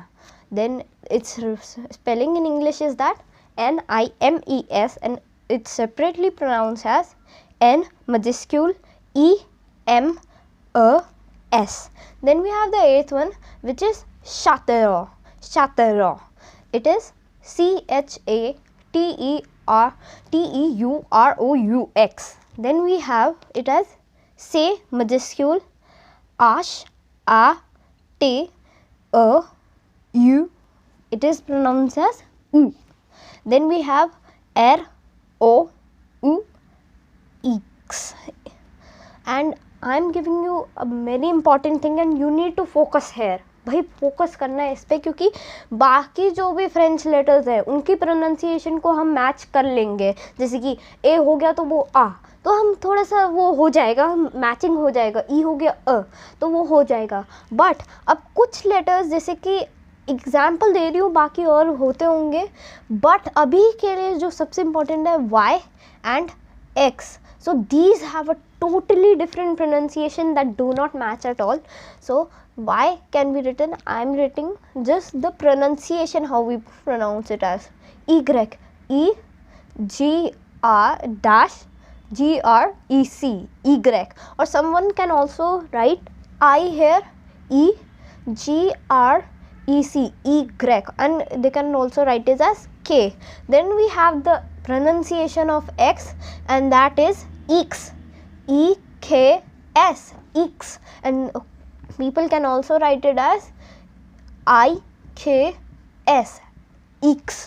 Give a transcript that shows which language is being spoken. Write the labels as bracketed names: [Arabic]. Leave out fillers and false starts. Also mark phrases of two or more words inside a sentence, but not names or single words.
[English] Then its spelling in English is that N-I-M-E-S, and it's separately pronounced as N, majuscule, E-M-E-S. Then we have the eighth one, which is Châteauroux. It is C-H-A-T-E-A-U-R-O-U-X. T-E-U-R-O-U-X. Then we have it as say majuscule, ash, a, te, a, u. It is pronounced as u. Then we have er, o, u, x. And I am giving you a very important thing and you need to focus here. [Hindi] भाई फोकस करना है इस पर, क्योंकि बाकी जो भी [English] French letters [Hindi] हैं उनकी प्रोनाउंसिएशन को हम मैच कर लेंगे. जैसे कि ए हो गया तो वो आ, तो हम थोड़ा सा वो हो जाएगा, मैचिंग हो जाएगा. ई हो गया अ, तो वो हो जाएगा. बट अब कुछ लेटर्स, जैसे कि एग्जाम्पल दे रही हूँ, बाकी और होते होंगे, बट अभी के लिए जो सबसे इम्पोर्टेंट है [English] Y and X. So these have a totally different pronunciation that do not match at all. So y can be written, I am writing just the pronunciation how we pronounce it as y, e, g, r dash, g, r, e, c, y. Or someone can also write I here, e, g, r, e, c, y, and they can also write it as k. Then we have the pronunciation of x, and that is X, E-K-S, X, and people can also write it as I-K-S, X.